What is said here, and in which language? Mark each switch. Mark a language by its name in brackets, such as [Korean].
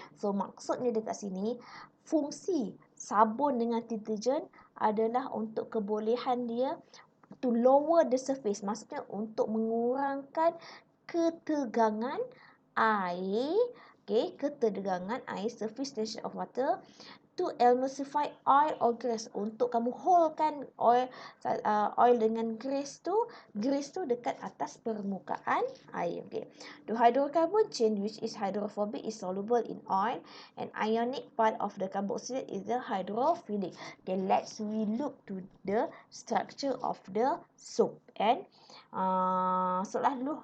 [Malay] So, maksudnya dekat sini, fungsi sabun dengan detergent adalah untuk kebolehan dia [English] to lower the surface. [Malay] Maksudnya untuk mengurangkan ketegangan air, ketegangan air, [English] surface tension of water, to emulsify oil or grease. [Malay] Untuk kamu holdkan oil dengan grease tu dekat atas permukaan air. [English] Okay. The hydrocarbon chain which is hydrophobic is soluble in oil, and ionic part of the carboxylate is the hydrophilic. Okay, we look to the structure of the soap and [Malay] soalan dulu.